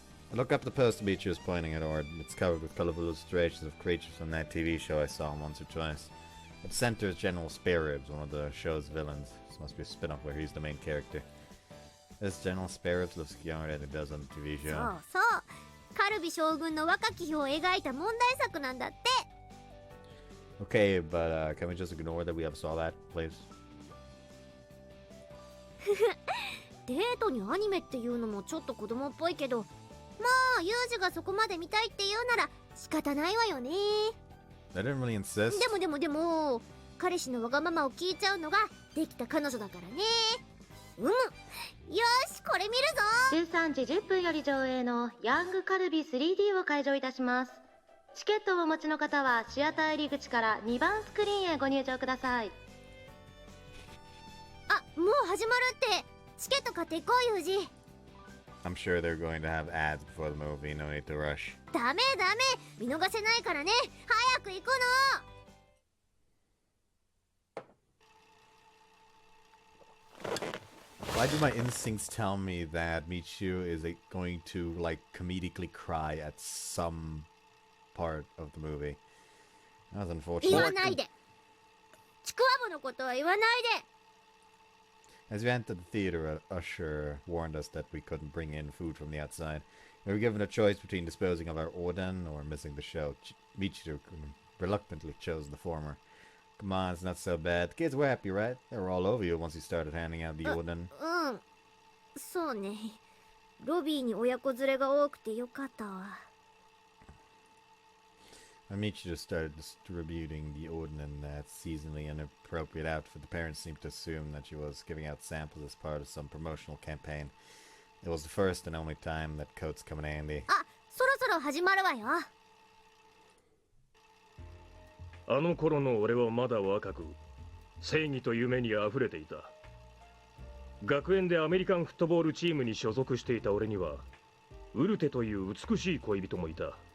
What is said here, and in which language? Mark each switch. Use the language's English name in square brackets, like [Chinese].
[English] I look up the poster Michiru is pointing at Ord. It's covered with colourful illustrations of creatures from that TV show I saw once or twice. At the centre is General Spare Ribs, one of the show's villains. This must be a spin-off where he's the main character. This General Spare Ribs looks younger than he does on the TV [Japanese] そう [English] show. [Japanese] そう。カルビ将軍の若き日を描いた問題作なんだって。 [English] Okay, but can we just ignore that we ever saw that, please? [Japanese] デートにアニメっていうのもちょっと子供っぽいけど、まあユージがそこまで見たいって言うなら仕方ないわよね。 [English] I didn't really insist. [Japanese] でも彼氏のわがままを聞いちゃうのができた彼女だからね。よしこれ見るぞ。 13時10分より上映のヤングカルビ 3D を開場いたします。チケットをお持ちの方はシアター入り口から2番スクリーンへご入場ください。あ、もう始まるって。チケット買っていこうユージ。 [English] I'm sure they're going to have ads before the movie, no need to rush. [Japanese] ダメ見逃せないからね。早く行くの。 [English] Why do my instincts tell me that Michiru is going to, like, comedically cry at some part of the movie? That was [Japanese] 言 [English] unfortunate. [Japanese] わないで。ちくわぶのことは言わないで。 [English] As we entered the theater, an usher warned us that we couldn't bring in food from the outside. We were given a choice between disposing of our oden or missing the show. Michiru reluctantly chose the former. Come on, it's not so bad. The kids were happy, right? They were all over you once you started handing out the oden. [Japanese] そうね。ロビーに親子連れが多くてよかったわ。 [English] When Michiru started distributing the oden in that seasonally inappropriate outfit, the parents seemed to assume that she was giving out samples as part of some promotional campaign. It was the first and only time that coats come in handy. [Japanese] あ、そろそろ始まるわよ。あの頃の俺はまだ若く、正義と夢にあふれていた。学園でアメリカンフットボールチームに所属していた俺には、ウルテという美しい恋人もいた。